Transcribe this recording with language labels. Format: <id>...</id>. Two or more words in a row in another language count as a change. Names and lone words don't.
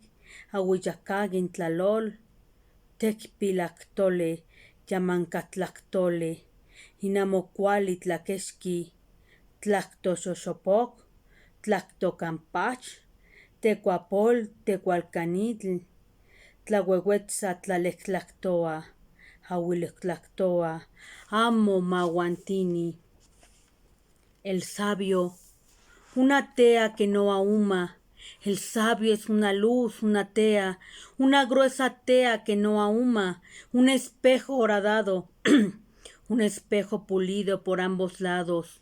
<nci>ahuiyacagin tlalol, tecpilactole, yamancatlachtole, inamocuali tlaquexqui, tlactoxoxopoc, tlactocampach, tecuapol, tecualcanitl, tlahuehuetza tlalectlactoa, ahuilectlactoa, amo maguantini.</nci> <es>El sabio, una tea que no ahuma. El sabio es una luz, una tea, una gruesa tea que no ahuma, un espejo horadado, un espejo pulido por ambos lados.</es>